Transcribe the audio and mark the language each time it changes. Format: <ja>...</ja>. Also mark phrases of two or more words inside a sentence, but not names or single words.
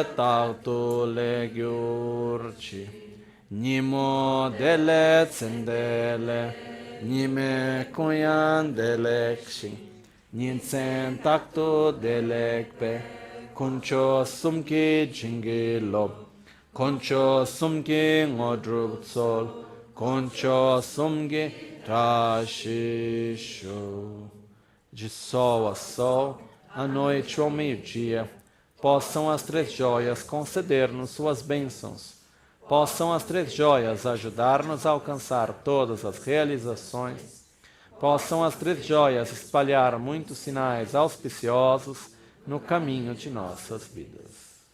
<bo>རྟག་ཏུ་ལེགས་འགྱུར་ཅིག ཉིན་མོ་བདེ་ལེགས་མཚན་བདེ་ལེགས། ཉི་མའི་གུང་ཡང་བདེ་ལེགས་ཤིང་། ཉིན་མཚན་རྟག་ཏུ་བདེ་ལེགས་པའི། དཀོན་མཆོག་གསུམ་གྱི་བྱིན་གྱིས་རློབས། དཀོན་མཆོག་གསུམ་གྱི་དངོས་གྲུབ་སྩོལ། དཀོན་མཆོག་གསུམ་གྱིས་བཀྲ་ཤིས་ཤོག.</bo> <pt>De sol a sol, à noite ou meio-dia, possam as três joias conceder-nos suas bênçãos. Possam as três joias ajudar-nos a alcançar todas as realizações. Possam as três joias espalhar muitos sinais auspiciosos no caminho de nossas vidas.</pt>